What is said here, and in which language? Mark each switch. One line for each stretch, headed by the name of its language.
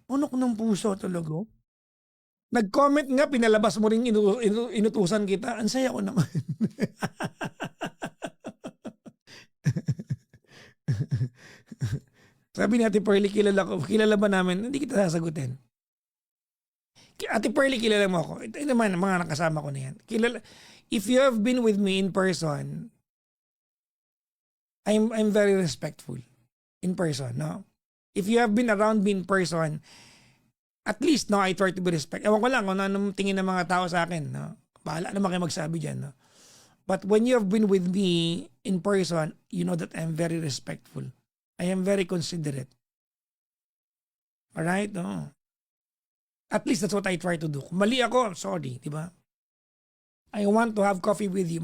Filipino: Unok ng puso talaga. Nag-comment nga, pinalabas mo rin inutusan kita. Ang saya ko naman. Sabi ni Ate Pearly, kilala ba namin? Hindi kita sasagutin. Ate Pearly, kilala mo ako. Ito naman, mga nakasama ko na yan.
English: If you have been with me in person, I'm very respectful in person, no? If you have been around me in person, at least, no, I try to be respect.
Filipino: Ewan ko lang kung anong tingin ng mga tao sa akin, no? Bahala naman kayo magsabi dyan, no?
English: But when you have been with me in person, you know that I'm very respectful. I am very considerate. Alright, no? At least that's what I try to do.
Filipino: Kung mali ako, sorry, di ba?
English: I want to have coffee with you.